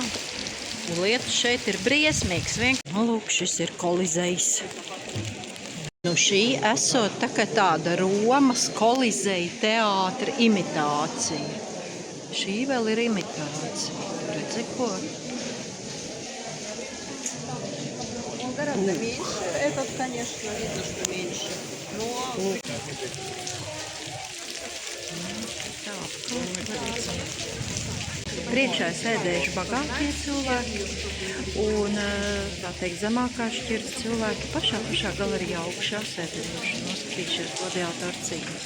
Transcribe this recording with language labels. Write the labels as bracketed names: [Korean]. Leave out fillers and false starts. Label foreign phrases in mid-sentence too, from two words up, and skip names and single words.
[Latvian] Un lietas šeit ir briesmīgs. Nu, lūk, šis ir Kolizejs. Nu, šī esot tāda Romas Kolizeja teātra imitācija. Šī vēl ir imitācija. Redzi, ko? [Russian] Он гораздо меньше. Этот, конечно, видно, что меньше. Но... [Latvian] Priekšā sēdējuši bagātie cilvēki un, tā teikt, zemākā šķiras cilvēki pašā galerijā augšā sēdējuši, noskatījušies gladiātoru cīņas.